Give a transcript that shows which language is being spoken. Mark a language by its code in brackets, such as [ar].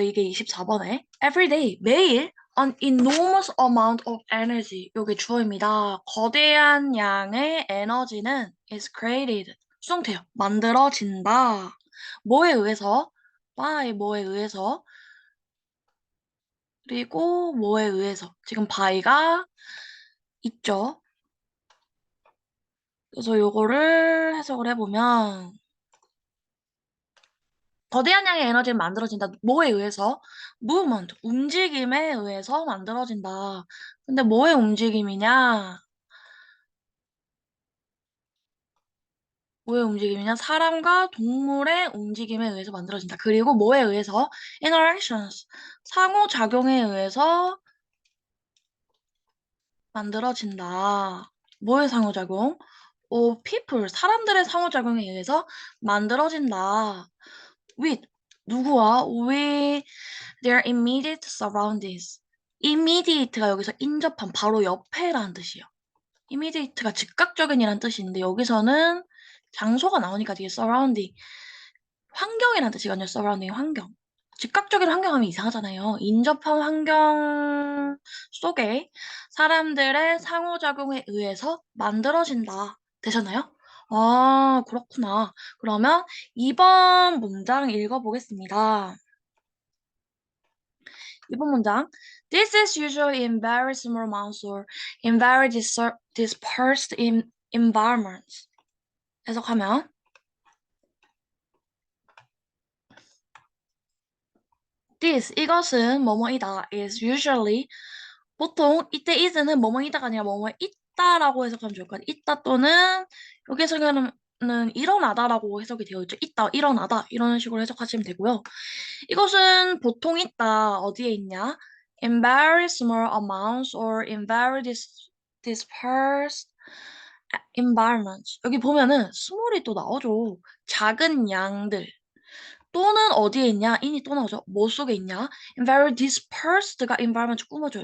[ko] 이게 24번에 [en] every day [ko] 매일 [en] an enormous amount of energy [ko] 여기 주어입니다. 거대한 양의 에너지는 [en] is created [ko] 수동태요. 만들어진다. 뭐에 의해서? by 뭐에 의해서? 그리고 뭐에 의해서? 지금 by가 있죠. 그래서 요거를 해석을 해보면 거대한 양의 에너지는 만들어진다. 뭐에 의해서? movement, 움직임에 의해서 만들어진다. 근데 뭐의 움직임이냐? 뭐의 움직임이냐? 사람과 동물의 움직임에 의해서 만들어진다. 그리고 뭐에 의해서? interactions, 상호작용에 의해서 만들어진다. 뭐의 상호작용? people, 사람들의 상호작용에 의해서 만들어진다. with, 누구와? [en] with their immediate surroundings. [ko] immediate가 여기서 인접한, 바로 옆에라는 뜻이에요. immediate가 즉각적인이란 뜻인데 여기서는 장소가 나오니까 뒤에 surrounding, 환경이란 뜻이거든요. surrounding, 환경. 즉각적인 환경하면 이상하잖아요. 인접한 환경 속에 사람들의 상호작용에 의해서 만들어진다. 되셨나요? 아, 그렇구나. 그러면 2번 문장 읽어보겠습니다. 2번 문장. [en] This is usually in very small amounts or in very dispersed environments. [ko] 해석하면 This, 이것은 뭐뭐이다. [en] is usually, [ko] 보통 이때 is는 뭐뭐이다가 아니라 뭐뭐 있다라고 해석하면 좋을 것 같아요. 있다 또는 여기 해석하는 일어나다라고 해석이 되어 있죠. 있다, 일어나다 이런 식으로 해석하시면 되고요. 이것은 보통 있다. 어디에 있냐? [en] In very small amounts or in very dispersed environments. [ko] 여기 보면은 small이 또 나오죠. 작은 양들. 또는 어디에 있냐? in이 또 나오죠. 뭐 속에 있냐? [en] In very dispersed가 environment [ko] 꾸며줘요.